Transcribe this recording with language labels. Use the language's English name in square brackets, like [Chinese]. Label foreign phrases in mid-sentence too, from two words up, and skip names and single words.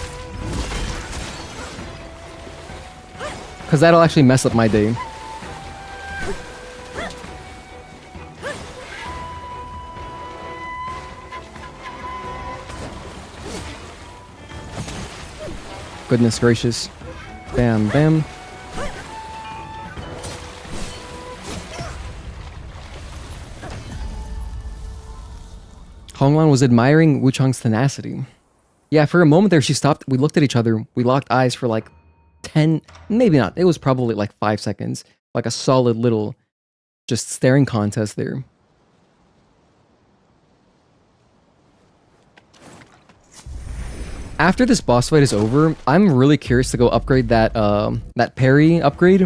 [English] Because that'll actually mess up my day. Goodness gracious. Bam, bam. Honglan was admiring Wuchang's tenacity. Yeah, for a moment there she stopped. We looked at each other. We locked eyes for like 10, maybe not. It was probably like 5 seconds. Like a solid little just staring contest there. After this boss fight is over, I'm really curious to go upgrade that that parry upgrade.